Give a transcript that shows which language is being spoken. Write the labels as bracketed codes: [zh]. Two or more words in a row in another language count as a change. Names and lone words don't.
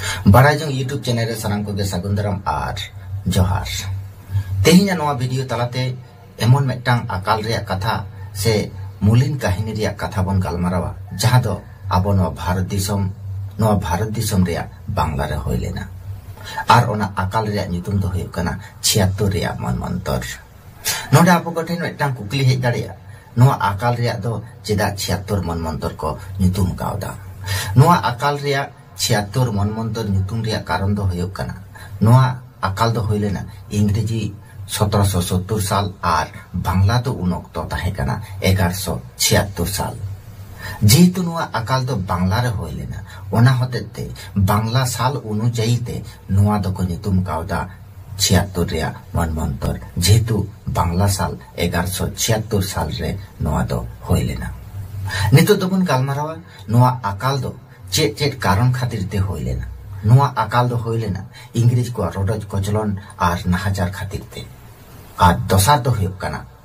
[sat] बड़ा जो यूट्यूब चैनल रे सानाम को सागुंदरम आर जोहार तेहिना नोआ वीडियो तलाते एमन मेटांग अकाल रे कथा से मूलिन काहिनी रे कथा बन गालमारावा जहां दो आबो नो भारत दिसम रे बांग्ला रे होय लेना आर ओना अकाल रे नितुम दो होय कना 76 रे मनमंतर नोडा आबो गठेन मेटांग कुकली हेज दाड़िया नोआ अकाल रे दो चेदा 76 मनमंतर को नितुम कावदा नोआ अकाल रे 76 मनमंतर नितुम रे कारण दो होय कना नोआ अकाल दो होय लेना इंग्रेजी 1770 साल और बांग्ला तो उन अक्तो ताहे कना 1176 साल जेहेतु नुआ अकाल दो बांग्ला रे होय लेना ओना होतेते बांग्ला साल अनुयायी ते नुआ दो को नितुम कावदा 76 रे मनमंतर जेहेतु बांग्ला साल 1176 साल रे नुआ दो होय लेना नितो दोबन गालमारावा नुआ अकाल दो चेट कारण खातिर ते होय लेना नुआ अकाल दो होय लेना इंग्रेज को रोडज कोचलन और नाहाजार खातिर ते और दसार दो होय कना